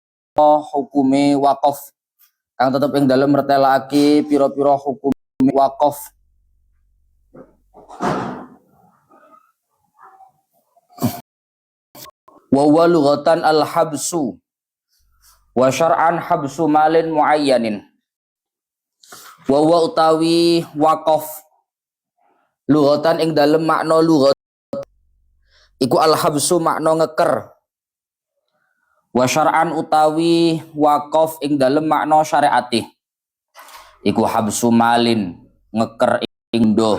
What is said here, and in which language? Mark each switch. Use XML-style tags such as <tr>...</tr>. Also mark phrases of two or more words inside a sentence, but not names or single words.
<jv>hukume wakaf kang tetep ing dalem mertelake pira-pira hukum wakaf.</jv> <ar>وهو لغة الحبس وشرعا حبس مال معين. وهو</ar> <jv>utawi wakaf lughatan ing dalem makna lughat iku al-habsu makna ngeker.</jv> <ar>وشرعا</ar> <jv>utawi wakaf ing dalem makna syariate iku</jv> <ar>حبس مال</ar> <jv>ngeker ing bondo.</jv>